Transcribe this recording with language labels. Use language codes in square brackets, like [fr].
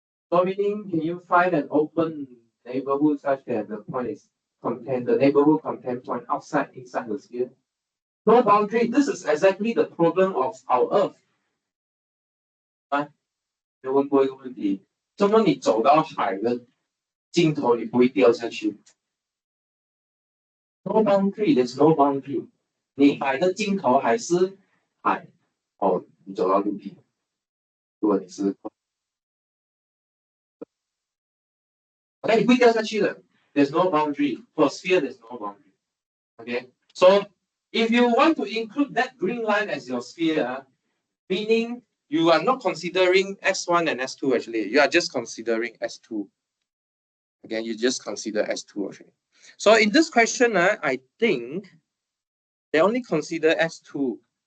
[en] So meaning, can you find an open neighborhood such that the point is the neighborhood contain point outside, inside the sphere? No boundary. This is exactly the problem of our Earth. [zh] 就问过一个问题：怎么你走到海的尽头，你不会掉下去 ？ [en] No boundary, there's no boundary. [zh] 你海的尽头还是海，哦，你走到陆地。如果你是 ，OK， 你不会掉下去的。 [en] There's no boundary for sphere. There's no boundary. Okay, so if you want to include that green line as your sphere, meaning you are not considering S1 and S2 actually, you are just considering S2. Okay, you just consider S2 actually. So in this question, I think they only consider S2.